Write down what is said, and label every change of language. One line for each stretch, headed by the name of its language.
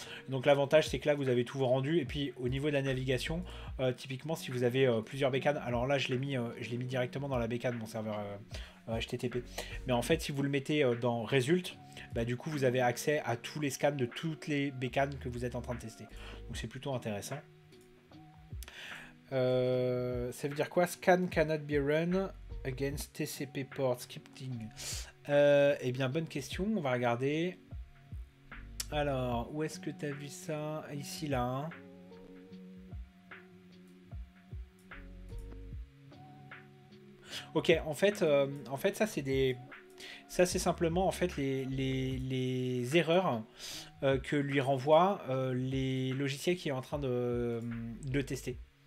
French: Donc l'avantage, c'est que là, vous avez tous vos rendus. Et puis au niveau de la navigation, typiquement, si vous avez plusieurs bécanes, alors là, je l'ai mis directement dans la bécane, mon serveur HTTP. Mais en fait, si vous le mettez dans Result, bah, du coup, vous avez accès à tous les scans de toutes les bécanes que vous êtes en train de tester. Donc c'est plutôt intéressant. Ça veut dire quoi?
English: Scan cannot be run against TCP port scripting.
French: Eh bien, bonne question. On va regarder. Alors, où est-ce que tu as vu ça? Ici, là. Hein. Ok, en fait, ça, c'est Ça, c'est simplement en fait les erreurs que lui renvoient les logiciels qui est en train de tester.